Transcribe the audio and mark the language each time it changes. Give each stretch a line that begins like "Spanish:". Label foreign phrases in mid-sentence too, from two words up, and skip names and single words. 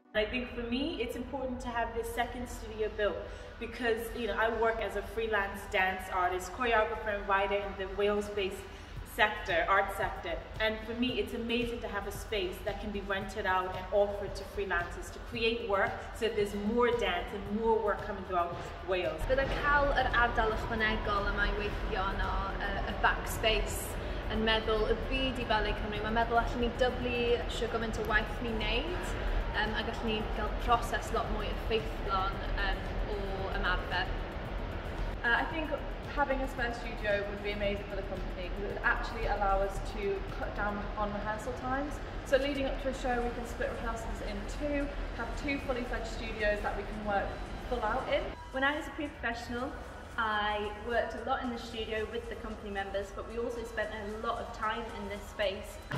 English: think for me, it's important to have this second studio built because, you know, I work as a freelance dance artist, choreographer and writer in the Wales-based sector, art sector. And for me, it's amazing to have a space that can be rented out and offered to freelancers to create work so that there's more dance and more work coming throughout Wales.
Welsh: Byddai cael yr ardal ychwanegol yma i weithio yno, y backspace, yn meddwl y byd I Ballet Cymru. Mae'n meddwl allan ni dyblu sio gymaint o waith ni'n neud, a gallwn ni gael proses lot mwy effeithlon o ymarfer.
English: I think having a spare studio would be amazing for the company because it would actually allow us to cut down on rehearsal times. So leading up to a show, we can split rehearsals in two, have two fully fledged studios that we can work full out in. When I was a pre-professional, I worked a lot in the studio with the company members, but we also spent a lot of time in this space.